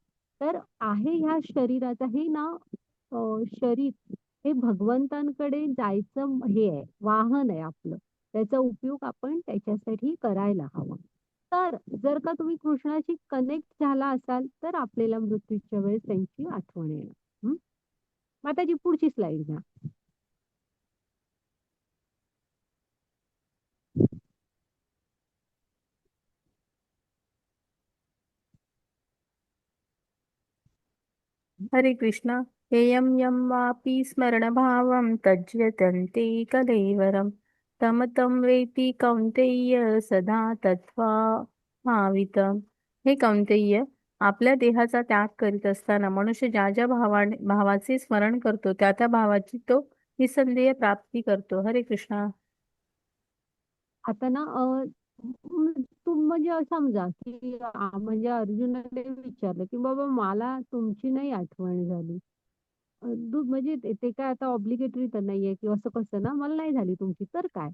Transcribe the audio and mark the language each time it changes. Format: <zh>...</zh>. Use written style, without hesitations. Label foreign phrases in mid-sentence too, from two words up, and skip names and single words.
<mr>तर आहे ह्या शरीराचा हे ना शरीर हे भगवंतांकडे जायचं हे आहे, वाहन आहे आपलं. त्याचा उपयोग आपण त्याच्यासाठी करायला हवा. तर जर का तुम्ही कृष्णाशी कनेक्ट झाला असाल, तर आपल्याला मृत्यूच्या वेळेस त्यांची आठवण येणार. हं. माताजी पुढची स्लाईड घ्या.</mr> <sa>हरे कृष्ण. हेयं यं वापि स्मरणभावं तज्जयन्ते कलेवरं तं तं वेत्ति कौन्तेय सदा तत्त्वभावितं.</sa> <mr>हे कौन्तेय, आपल्या देहाचा त्याग करीत असताना मनुष्य ज्या ज्या भावाचे स्मरण करतो त्या त्या भावाची तो निसंदेह प्राप्ती करतो.</mr> <sa>हरे कृष्ण.</sa> <mr>आता ना म्हणजे समजा की म्हणजे अर्जुनाने विचारलं की बाबा मला तुमची नाही आठवण झाली. म्हणजे ते काय आता ऑब्लिगेटरी तर नाहीये की असं कसं ना मला नाही झाली तुमची तर काय?</mr>